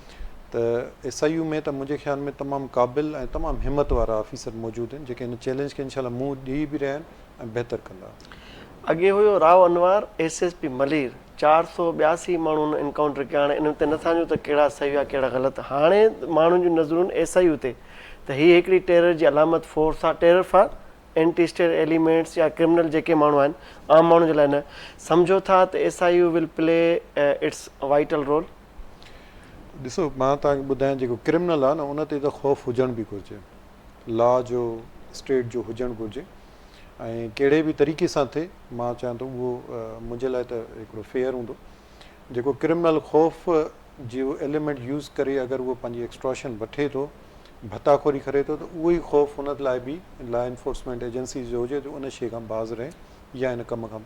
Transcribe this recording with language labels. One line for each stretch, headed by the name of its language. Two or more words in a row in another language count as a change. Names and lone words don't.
Sindhi: त SIU में त मुंहिंजे ख्याल में तमामु क़ाबिल ऐं तमामु हिमत वारा ऑफिसर मौजूदु आहिनि जेके हिन चैलेंज खे इंशाल्लाह मुंहुं ॾेई बि रहिया आहिनि ऐं बहितर कंदा। अॻे हुयो राव अनवर SSP मलीर, 482 माण्हुनि इनकाउंटर कया। हाणे इन ते नथा वञूं त कहिड़ा सही आहे कहिड़ा ग़लति। हाणे माण्हुनि जूं नज़रूं SIU ते त हीअ हिकिड़ी टेरर जी अलामत फोर्स आहे,
English: terror for anti state elements
Sindhi: या क्रिमिनल जेके माण्हू आहिनि आम माण्हुनि जे लाइ न।
English: सम्झो था त SIU will play its vital role?
Sindhi: ॾिसो, मां तव्हांखे ॿुधायां जेको क्रिमिनल आहे न उन ते त ख़ौफ़ हुजणु बि घुरिजे, लॉ जो स्टेट जो हुजणु घुरिजे ऐं कहिड़े बि तरीक़े सां थिए। मां चाहियां थो उहो मुंहिंजे लाइ त हिकिड़ो फेयर हूंदो। जेको क्रिमिनल ख़ौफ़ जो एलिमेंट यूज़ करे अगरि उहो पंहिंजी एक्सट्रॉशन वठे थो, भताखोरी करे थो, त उहो ई ख़ौफ़ हुन लाइ बि
English: law enforcement agencies
Sindhi: जो हुजे त उन शइ खां बाज़ रहे या हिन कम खां।